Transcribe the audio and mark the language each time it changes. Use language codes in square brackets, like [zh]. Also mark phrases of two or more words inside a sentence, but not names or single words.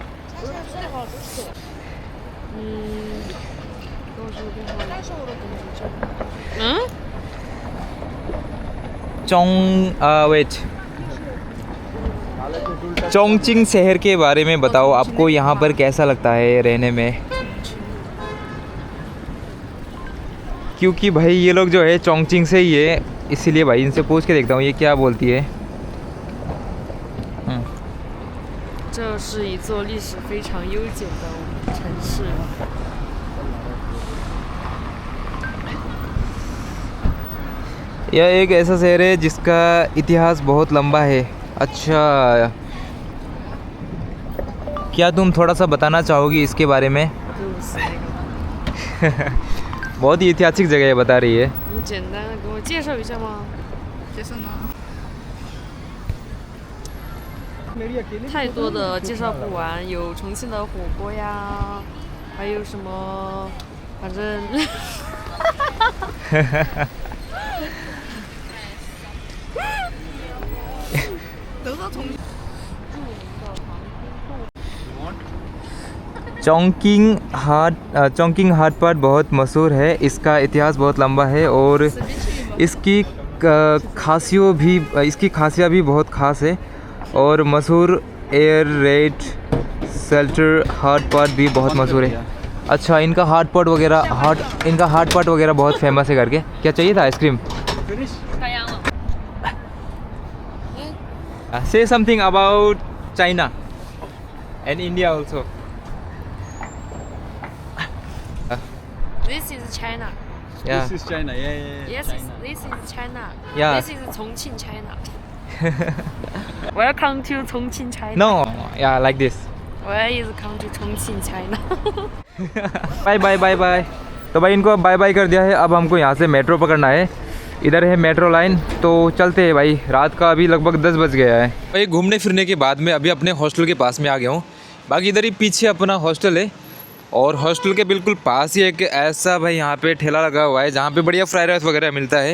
[hi] चोंगचिंग शहर के बारे में बताओ, आपको यहाँ पर कैसा लगता है रहने में। क्योंकि भाई ये लोग जो है चोंगचिंग से ही है, इसीलिए भाई इनसे पूछ के देखता हूँ ये क्या बोलती है। [zh] 这是一座历史非常悠久的城市。 [hi] यह एक ऐसा शहर है जिसका इतिहास बहुत लंबा है। अच्छा, क्या तुम थोड़ा सा बताना चाहोगी इसके बारे में। बहुत ही ऐतिहासिक जगह है बता रही है। [zh] 你简单的给我介绍一下吗？介绍呢？太多的介绍不完，有重庆的火锅呀，还有什么，反正 [hi] चोंगकिंग [en] hot pot [hi] बहुत मशहूर है। इसका इतिहास बहुत लंबा है और इसकी खासियत भी बहुत ख़ास है। और मशहूर [en] air raid shelter hot pot [hi] भी बहुत मशहूर है। अच्छा, इनका [en] hot pot [hi] वगैरह बहुत फेमस है करके। क्या चाहिए था आइसक्रीम। [en] Say something about China and India also. This is China. Yeah. This is China. Yeah. Yes, this is China. Yeah. This is Chongqing, China. Welcome to Chongqing, China. No, yeah, like this. Where is come to Chongqing, China? [hi] बाय। तो भाई इनको [en] bye bye [hi] कर दिया है। अब हमको यहाँ से मेट्रो पकड़ना है। इधर है मेट्रो लाइन, तो चलते हैं भाई। रात का अभी लगभग 10 बज गया है भाई। घूमने फिरने के बाद में अभी अपने हॉस्टल के पास में आ गया हूँ। बाकी इधर ही पीछे अपना हॉस्टल है और हॉस्टल के बिल्कुल पास ही एक ऐसा भाई यहाँ पे ठेला लगा हुआ है जहाँ पे बढ़िया [en] fried rice [hi] वगैरह मिलता है।